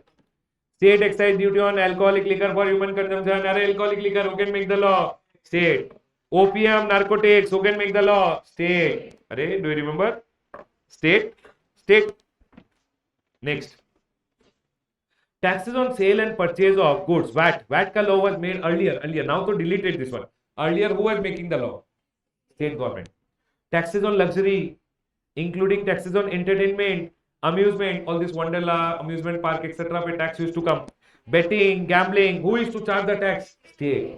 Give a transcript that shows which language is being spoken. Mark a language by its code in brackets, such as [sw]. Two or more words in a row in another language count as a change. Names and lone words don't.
[en] State excise duty on alcoholic liquor for human consumption. Alcoholic liquor. Who can make the law? State. Opium, narcotics. Who can make the law? State. Do you remember? State. State. Next. Taxes on sale and purchase of goods. VAT. VAT ka law was made earlier. Now to deleted this one. Earlier, who was making the law? State government. Taxes on luxury, including taxes on entertainment, amusement, all this Wonderla, amusement park, etc. Where tax used to come. Betting, gambling. Who is to charge the tax? State.